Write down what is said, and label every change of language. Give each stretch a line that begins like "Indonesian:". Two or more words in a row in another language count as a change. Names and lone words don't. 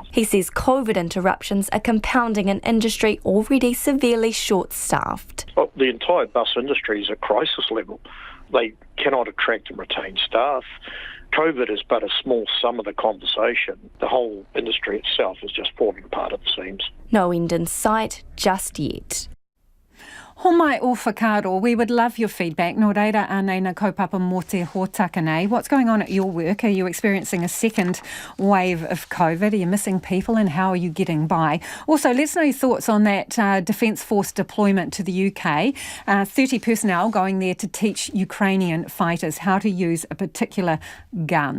English: He says COVID interruptions are compounding an industry already severely short-staffed. Well, the entire bus industry is at crisis level. They cannot attract and retain staff. COVID is but a small sum of the conversation. The whole industry itself is just falling apart at the seams. No end in sight just yet.
Māori: Homai o whakaro,
English: we would love your feedback.
Māori: Nō reira ānei na kaupapa mō te hōtaka nei.
English: What's going on at your work? Are you experiencing a second wave of COVID? Are you missing people, and how are you getting by? Also, let's know your thoughts on that Defence Force deployment to the UK. 30 personnel going there to teach Ukrainian fighters how to use a particular gun.